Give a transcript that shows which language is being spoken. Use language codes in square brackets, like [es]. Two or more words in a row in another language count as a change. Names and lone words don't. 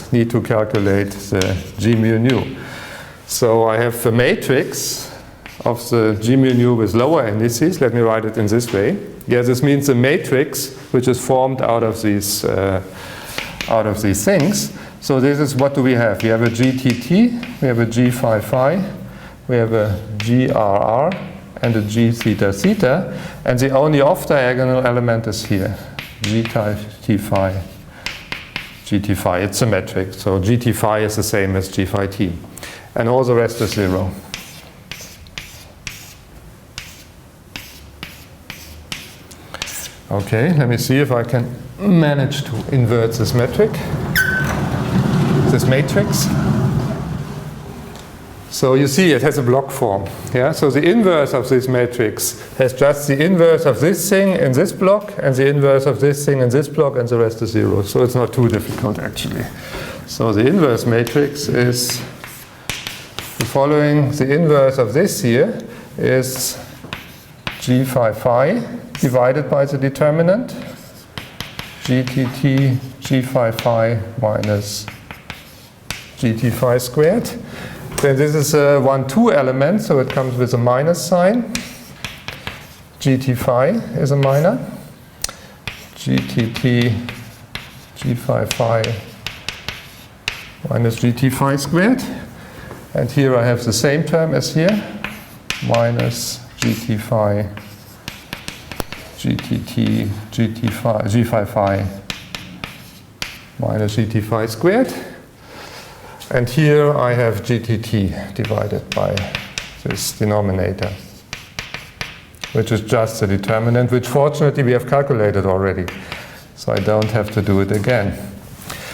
[en] Need to calculate the G mu nu. So I have a matrix of the G mu nu with lower indices. Let me write it in this way. Yeah, this means a matrix which is formed out of these things. So this is, what do we have? We have a GTT, we have a G phi phi, we have a GRR, and a G theta theta, and the only off-diagonal element is here, GT phi, GT phi. It's symmetric, so GT phi is the same as G phi t, and all the rest is 0. Okay, let me see if I can manage to invert this metric. This matrix. So you see it has a block form. Yeah? So the inverse of this matrix has just the inverse of this thing in this block and the inverse of this thing in this block, and the rest is 0. So it's not too difficult actually. So the inverse matrix is the following. The inverse of this here is G phi phi divided by the determinant GTT G phi phi minus GT phi squared. Then this is a 1-2 element, so it comes with a minus sign. GT phi is a minor. GTT G phi phi minus GT phi squared. And here I have the same term as here, minus GT phi GTT GT phi G phi phi minus GT phi squared. And here I have GTT divided by this denominator, which is just the determinant, which fortunately we have calculated already. So I don't have to do it again.